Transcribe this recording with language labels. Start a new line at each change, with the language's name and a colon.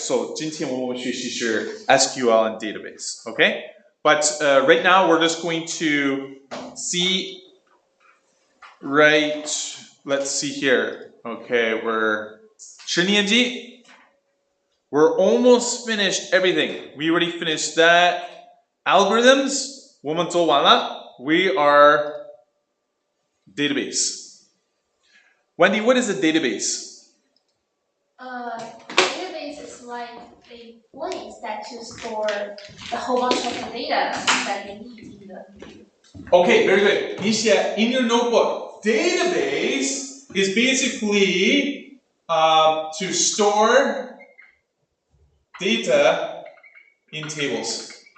Chinese: So, 今天我们学习是
English: SQL and database. Okay? But right now, we're just going to see, right, let's see here. Okay, we're 10年级. We're almost finished everything. We already finished that.
Chinese: Algorithms, 我们做完了.
English: We are database. Wendy, what is a database? Database is like a place that you store a whole bunch of data that you need in the. Okay, very good. Nisha, in your notebook, database is basically to store data in tables.